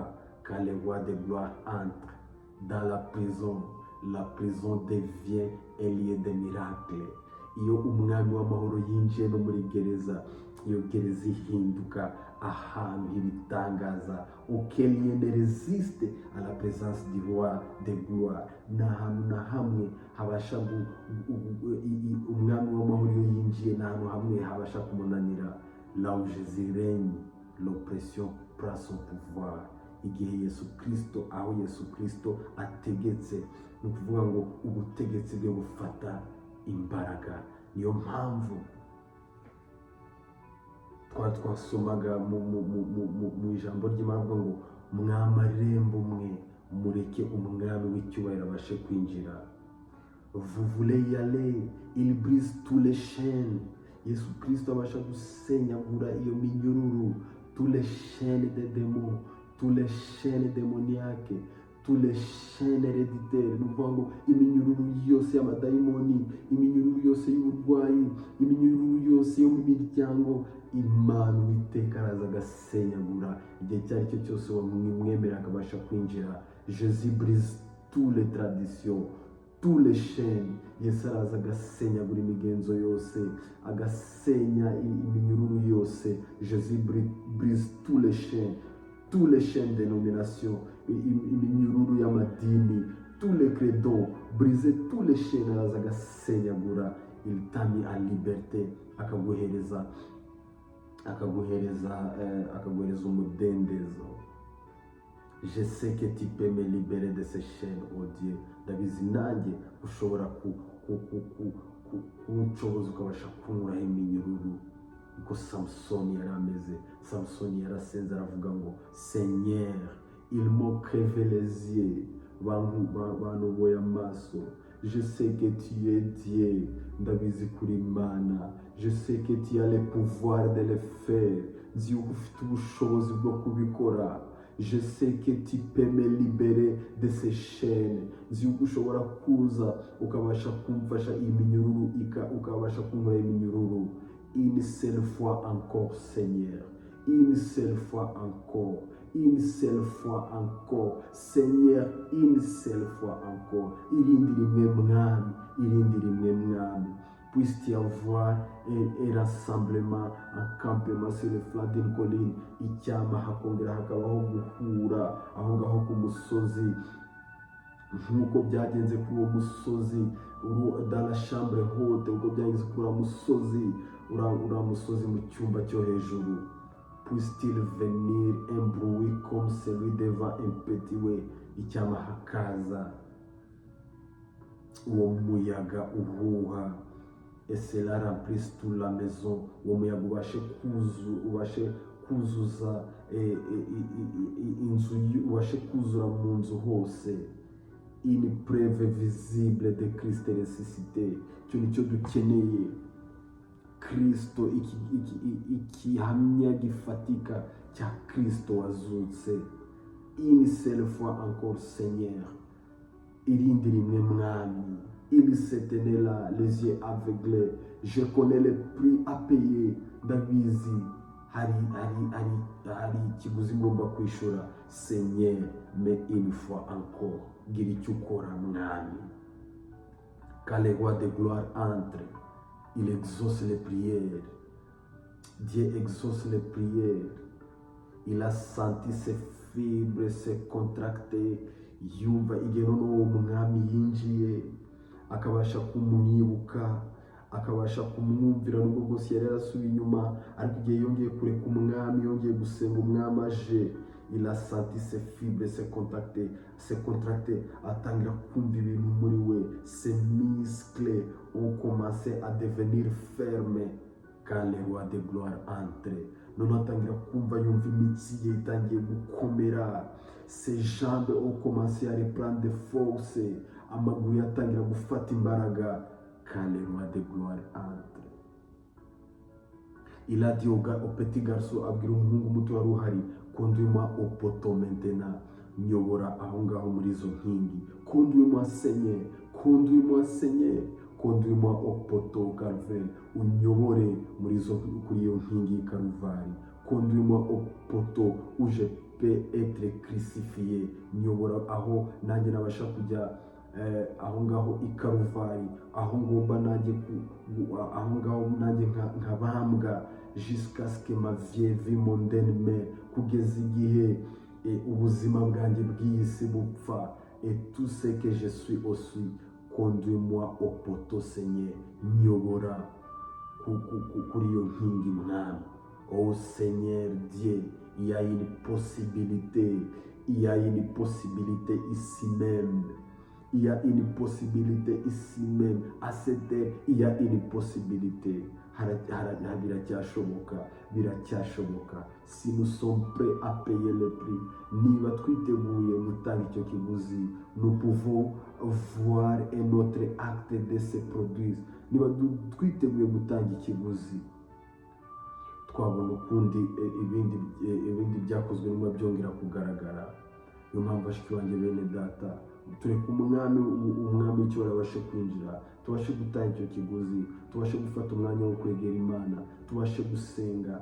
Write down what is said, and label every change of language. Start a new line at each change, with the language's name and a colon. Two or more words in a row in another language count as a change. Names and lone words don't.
French: Quand le roi de gloire entre dans la prison devient un lieu de miracle.
Kinyarwanda: Iyo umwami w'amahoro yinjiye no muri gereza, iyo gereza ihinduka ahantu h'ibitangaza.
French: Aucun lien ne résiste à la présence du roi de gloire.
Kinyarwanda: Nta hantu na hamwe habasha umwami w'amahoro iyo yinjiye, nta hantu hamwe habasha kumunanira.
French: Là où Jésus règne, l'oppression prend son pouvoir.
Kinyarwanda: Igihe aho Yesu Kristo ategetse, ni ukuvuga ngo ubutegetsi bwe bufata imbaraga. Niyo mpamvu twasomaga mu ijambo ry'Imana ngo mwamarembo mwe mureke umwami w'icyubahiro abashe kwinjira.
French: Vous voulez y aller, il brise tous les chaînes.
Kinyarwanda: Yesu Kristo abasha gusenyagura iyo minyururu,
French: tous les chaînes des démons, tous les chaînes démoniaques, tous les chaînes héréditaires.
Kinyarwanda: Ni ukuvuga ngo iminyururu yose y'amadayimoni, iminyururu yose y'uburwayi, iminyururu yose yo mu miryango, Imana Uwiteka araza agasenyagura. Igihe icyo ari cyo cyose wamwemera akabasha kwinjira.
French: Jésus brise toutes les traditions, tous les chaînes.
Kinyarwanda: Yesu araza agasenyagura imigenzo yose, agasenya iminyururu yose.
French: Jésus brise tous les chaînes de nomination,
Kinyarwanda: iminyururu y'amadini,
French: tous les credos, briser tous les chaînes.
Kinyarwanda: Araza agasenyagura.
French: Il t'a mis en liberté,
Kinyarwanda: akaguhereza umudendezo.
French: Je sais que tu peux me libérer de ces chaînes, oh Dieu.
Kinyarwanda: Ndabizi nanjye ushobora kunshoboza ukabasha kunkuraho iminyururu. Uko Samsoni yari ameze. Samsoni yarasenze aravuga ngo
French: Seigneur, il m'a crevé les yeux,
Kinyarwanda: bantuboye amaso.
French: Je sais que tu es Dieu,
Kinyarwanda: ndabizi kuri Imana.
French: Je sais que tu as le pouvoir de le faire.
Kinyarwanda: Nzi yuko ufite ubushobozi bwo kubikora.
French: Je sais que tu peux me libérer de ces chaînes.
Kinyarwanda: Nzi yuko ushobora kuza ukabasha kumfasha iyi minyururu, ukabasha kunkuraho iminyururu.
French: Une seule fois encore, Seigneur. Une seule fois encore. Une seule fois encore, Seigneur, une seule fois encore.
Kinyarwanda: Irindi rimwe mwami.
French: Puisse-t-il y avoir un rassemblement, un campement sur le flanc d'une colline.
Kinyarwanda: Icyama hakongera hakabaho guhura aho ngaho ku musozi, nk'uko byagenze kuri uwo musozi,
French: dans la chambre haute,
Kinyarwanda: uko byagenze kuri uwo musozi, uriya musozi mu cyumba cyo hejuru.
French: Puisse-t-il venir un bruit comme celui devant un petit way.
Kinyarwanda: Icyama hakaza uwo muyaga uhuha,
French: et cela remplisse toute la maison.
Kinyarwanda: Uwo muyaga ubashe kuzuza inzu, ubashe kuzura mu nzu hose.
French: Une preuve visible de Christ ressuscité.
Kinyarwanda: Icyo nicyo dukeneye. Kristo, ikihamya gifatika cya Kristo wazutse.
French: Une seule fois encore, Seigneur.
Kinyarwanda: Irindi rimwe mwami.
French: Il se tenait là, les yeux aveuglés. Je connais le prix à payer.
Kinyarwanda: Ndabizi hari ikiguzi ngomba kwishura.
French: Seigneur, mais une fois encore,
Kinyarwanda: gira icyo ukora mwami.
French: Quand le roi de gloire entre, il exauce les prières. Dieu exauce les prières. Il a senti ses fibres se contracter.
Kinyarwanda: Yumva igihe noneho umwami yinjiye, akabasha kumwibuka, akabasha kumwumvira. Nubwo bwose yari yarasubiye inyuma, ariko igihe yongeye kureka umwami, yongeye gusenga umwami aje,
French: il a senti ses fibres se contracter,
Kinyarwanda: atangira kumva ibintu muri we.
French: Ses muscles ont commencé à devenir fermes. quand le roi de gloire entre.
Kinyarwanda: Noneho atangira kumva yumva imitsi ye itangiye gukomera,
French: ses jambes ont commencé à reprendre de force,
Kinyarwanda: amaguru yatangira gufata imbaraga
French: quand le roi de gloire entre. Il a dit au petit garçon,
Kinyarwanda: abwira umuhungu muto wari uhari,
French: conduis-moi au poteau maintenant,
Kinyarwanda: nyobora aho ngaho muri izo nkingi.
French: Conduis-moi Seigneur, conduis-moi Seigneur, conduis-moi au poteau Calvaire,
Kinyarwanda: unyobore kuri iyo nkingi Calvaire.
French: Conduis-moi au poteau où je peux être crucifié,
Kinyarwanda: nyobora aho nanjye nabasha kujya aho ngaho i Karuvari, aho ngomba nanjye aho ngaho nanjye nkabambwa,
French: jusqu'à ce que ma vieille vie mondaine meure,
Kinyarwanda: kugeza igihe ubuzima bwanjye bw'isi bupfa,
French: et tout ce que je suis aussi. Conduis-moi au poteau Seigneur,
Kinyarwanda: nyobora kuri iyo nkingi mwami.
French: Oh Seigneur Dieu, il y a une possibilité, il y a une possibilité ici même. Il y a une possibilité ici même. À cette heure, il y a une possibilité.
Kinyarwanda: Biracyashoboka.
French: Si nous sommes prêts à payer le prix,
Kinyarwanda: niba twiteguye gutanga icyo kiguzi,
French: nous pouvons voir un autre acte de se produire.
Kinyarwanda: Niba twiteguye gutanga ikiguzi, twabona ukundi ibindi byakozwe nyuma byongera kugaragara. Niyo mpamvu bashiki banjye bene data, tureka umwami w'icyubahiro abashe kwinjira, tubashe gutanga icyo kiguzi, tubashe gufata umwanya wo kwegera Imana, tubashe gusenga.